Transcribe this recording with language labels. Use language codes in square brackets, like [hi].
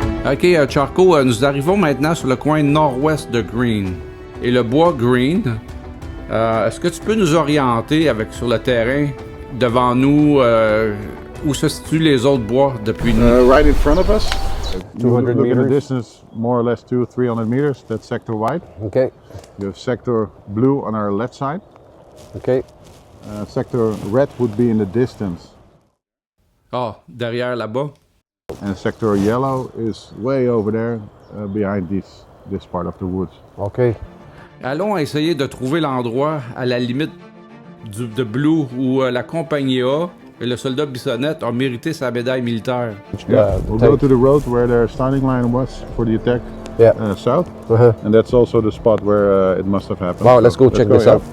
[fr] OK, Charcot, nous arrivons maintenant sur le coin nord-ouest de Green. Et le bois Green, est-ce que tu peux nous orienter sur le terrain devant nous, où se situent les autres bois depuis nous? [en] Right in front of us. 200 Look at the meters. distance, more or less 200-300 meters. That's sector white. Okay. You have sector blue on our left side. Okay. Sector red would be in the distance. [fr] Ah, derrière là-bas. [en] And sector yellow is way over there, behind this part of the woods. Okay. [fr] Allons essayer de trouver l'endroit à la limite de Blue où la compagnie A et le soldat Bissonnette ont mérité sa médaille militaire. [en] Yeah, we'll go to the road where their starting line was for the attack south. And that's also the spot where it must have happened. Wow, let's go check this out.